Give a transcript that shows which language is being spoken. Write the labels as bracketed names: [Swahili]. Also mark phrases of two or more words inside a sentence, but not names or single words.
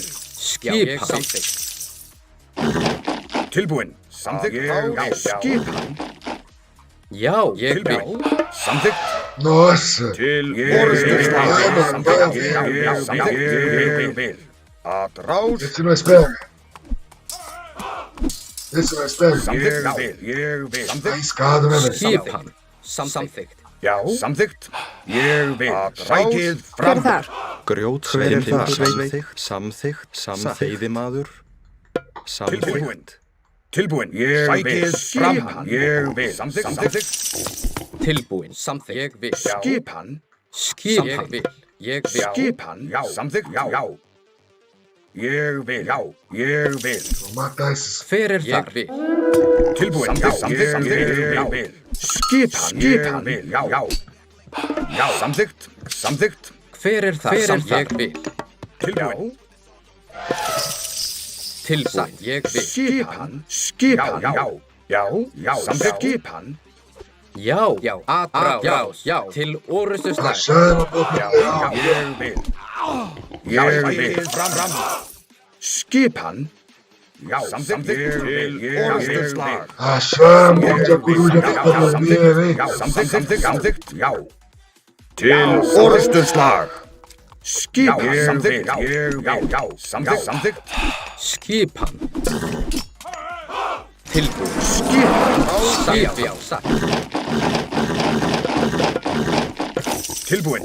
[Icelandic] Skipan. Samþykkt. Tilbúin. Samþykkt. Ég vil. Skipan. Já, ég vil. Tilbúin. Samþykkt. [Portuguese] Nossa! [Icelandic] Til Orðstöðslag. Ég vil. Aðráð. [Portuguese] Esse nós pega. Esse nós pega. [Icelandic] Samþykkt. Ég vil. [Portuguese] Tá [Icelandic] Samþykkt. [Portuguese] arriscado, né, velho? [Icelandic] Skipan. Samþykkt. Já. Samþykkt. Ég vil. Rækið Hver er fram. þar? Grjót. Hver er það? Samþykkt. Samþykkt. Veiðimaður. Tilbúin. Samþykkt. Tilbúin. Sækið skipan. Ég vil. Samþykkt. Tilbúin. Samþykkt. Ég vil. Skipan. Skipan. Ég vil. Ég vil. Skipan. Já. Samþykkt. Já. Ég vil. Já. Ég vil. [Portuguese] Vou matar esses. [Icelandic] Hver er þar? Ég vil. Tilbúin. Já. Samþykkt. Ég vil. Skipan. Skipan. Já. Já. Já. Samþykkt. Samþykkt. Hver er þar? Hver er þar? Ég vil. Tilbúin. Tilbúin. Ég vil. Skipan. Skipan. Já. Já. Já. Samþykkt. Skipan. Já. Já. Atrás. Já. Til orustuslag. [Portuguese] Achando a boca. [Icelandic] Ég vil. Ég vil. Fram. Skipan. Já. Samþykkt. Til orustuslag. [Portuguese] Achamos a coruja pra dormir, hein? [Icelandic] Já. Samþykkt. Já. Til orustuslag. Skipan. Samþykkt. Já. Samþykkt. Skipan. Tilbúin. Skipan. Já. Satt. Tilbúin.